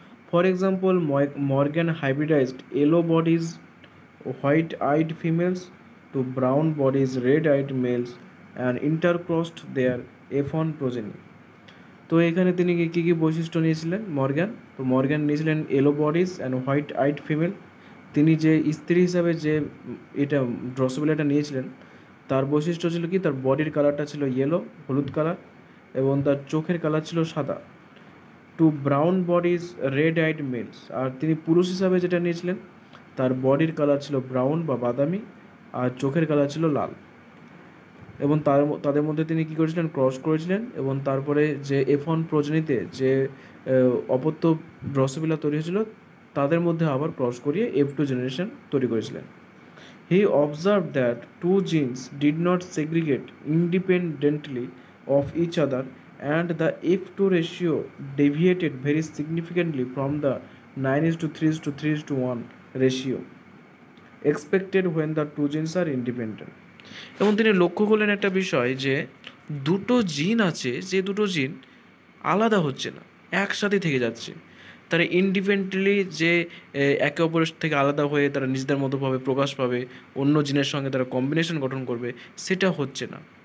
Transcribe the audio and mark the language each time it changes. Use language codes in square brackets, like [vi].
[en] For example, Morgan hybridized yellow bodies, white-eyed females to brown bodies, red-eyed males and intercrossed their F1 progeny. [bn] তো এখানে তিনি কী কী বৈশিষ্ট্য নিয়েছিলেন Morgan? তো Morgan নিয়েছিলেন [en] Yellow bodies and white eyed female. [bn] তিনি যে স্ত্রী হিসাবে যে এটা ড্রসোফিলাটা নিয়েছিলেন তার বৈশিষ্ট্য ছিল কি, তার বডির কালারটা ছিল ইয়েলো, হলুদ কালার, এবং তার চোখের কালার ছিল সাদা। [en] Two brown bodies red eyed males. [bn] আর তিনি পুরুষ হিসাবে যেটা নিয়েছিলেন তার বডির কালার ছিল ব্রাউন বা বাদামি আর চোখের কালার ছিল লাল। এবং তাদের মধ্যে তিনি কী করেছিলেন? ক্রস করেছিলেন এবং তারপরে যে F1 প্রজনীতে যে অপত্য ড্রসোফিলা তৈরি হয়েছিল তাদের মধ্যে আবার ক্রস করিয়ে F2 জেনারেশন তৈরি করেছিলেন। [en] He observe that two genes did not segregate independently of each other and the F2 ratio deviated very significantly from the 9:3:3:1 ratio expected when the two genes are independent. [bn] এবং তিনি লক্ষ্য করলেন একটা বিষয় যে দুটো জিন আছে, যে দুটো জিন আলাদা হচ্ছে না, একসাথে থেকে যাচ্ছে। তারা ইন্ডিপেন্ডেন্টলি যে একে অপরের থেকে আলাদা হয়ে তারা নিজেদের মতোভাবে প্রকাশ পাবে, অন্য জিনের সঙ্গে তারা কম্বিনেশন গঠন করবে, সেটা হচ্ছে না।